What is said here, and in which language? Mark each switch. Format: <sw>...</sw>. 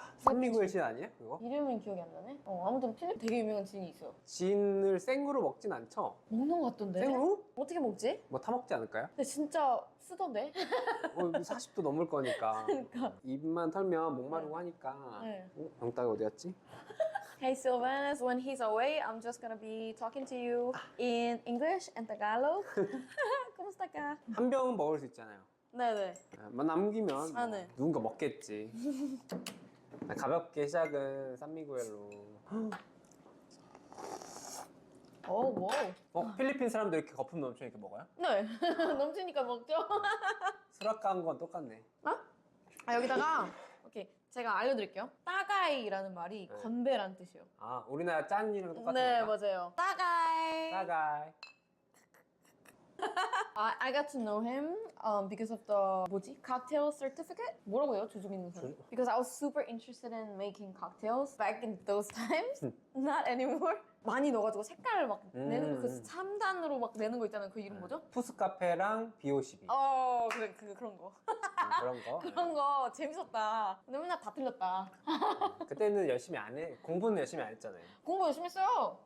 <ko>산미구엘 진 아니에요? 그거? 이름은 기억이 안 나네. 아무튼 필리핀 되게 유명한 진이 있어요. 진을 생으로 먹진 않죠? 먹는 것 같던데. 생으로? 어떻게 먹지? 뭐 타먹지 않을까요? 근데 진짜 쓰던데. 40도 넘을 거니까. 그러니까. 입만 털면 목마르고 하니까. 네. 병따가 어디 갔지?</ko> <en>Hey Sylvanus, when he's away, I'm just gonna be talking to you in English and Tagalog.</en> <tl>Kumusta ka?</tl> <ko>한 병은 먹을 수 있잖아요. 네네. 뭐 남기면 뭐 네. 누군가 먹겠지. 가볍게 시작은 산미구엘로. 오, 와우. 필리핀 사람들 이렇게 거품 넘쳐 이렇게 먹어요? 네. 넘치니까 먹죠. 수락한 건 똑같네. 아, 여기다가, 오케이. 제가 알려드릴게요. 따가이라는 말이 건배란 뜻이에요. 아, 우리나라 짠이랑 똑같은 네, 건가? 맞아요. 따가이. 따가이.</ko> <en>I got to know him because of the</en> <ko>뭐지?</ko> <en>Cocktail certificate?</en> <ko>뭐라고 해요? 조주민 선생.</ko> <en>Because I was super interested in making cocktails back in those times. Not anymore.</en> <ko>많이 넣어가지고 색깔을 막 내는 거, 그 3단으로 막 내는 거 있잖아요. 그 이름 뭐죠? 푸스카페랑 B52. 그런 거. 그런 거. 그런 거 재밌었다. 근데 맨날 다 틀렸다. 그때는 열심히 안 해. 공부는 열심히 안 했잖아요. 공부 열심히 했어요.</ko>